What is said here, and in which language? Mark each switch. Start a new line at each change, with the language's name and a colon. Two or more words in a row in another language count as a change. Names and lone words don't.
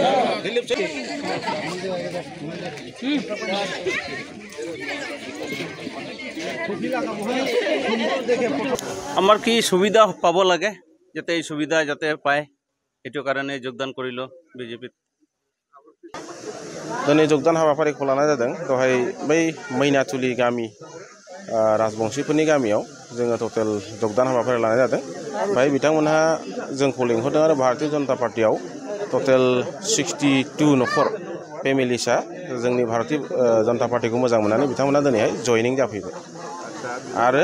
Assamese: আমার কি সুবিধা পাব লাগে যাতে এই সুবিধা যাতে পায় এটো কারণে যোগদান করিল বিজেপি
Bodo: दिनै যোগদাन हाबाफारिखौ लानाय जादों दहाय बै मैनाथुलि गामि राजबंशीफोरनि गामियाव जोङो टटेल যোগदान हाबाफारि लानाय जादों बाय बिथांमोनहा जोंखौ लिंहरदों आरो भारतीय जनता पार्टीयाव टटेल 62 नखर फेमिलिसा जोंनि भारतीय जनता पार्टीखौ मोजां मोननानै बिथांमोना दिनैहाय जयनिं जाफैबाय आरो